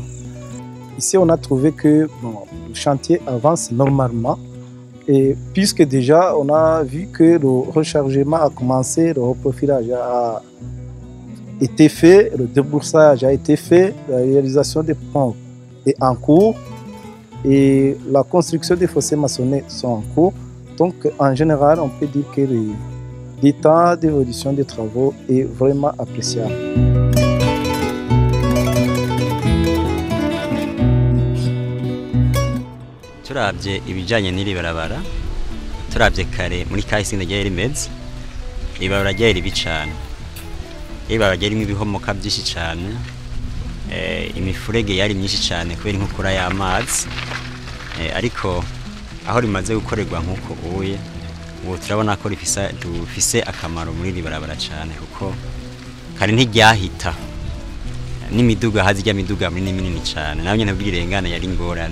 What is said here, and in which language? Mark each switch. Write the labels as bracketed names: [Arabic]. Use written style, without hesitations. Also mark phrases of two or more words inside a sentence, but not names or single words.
[French] Ici, on a trouvé que le chantier avance normalement et puisque déjà on a vu que le rechargement a commencé, le reprofilage a été fait, le débroussage a été fait, la réalisation des ponts est en cours et la construction des fossés maçonnés sont en cours. Donc en général, on peut dire que le temps d'évolution des travaux est vraiment appréciable. [Rundi] Turabye ibijanye n'iri barabara, turabye kare muri kahise ndagiye rimeze, ibarabara ryari ribi cane. Ibarabara ryarimo ibihomoka byinshi cane, imifurege yari myinshi cane kubera inkukura y'amazi, ariko aho rimaze gukorerwa nk'uko ubu turabona ko rifise akamaro muri iri barabara cane, kuko kare ntiryahita n'imiduga hazijya miduga minini cane, naho nyene bw'irengana yari ingorane.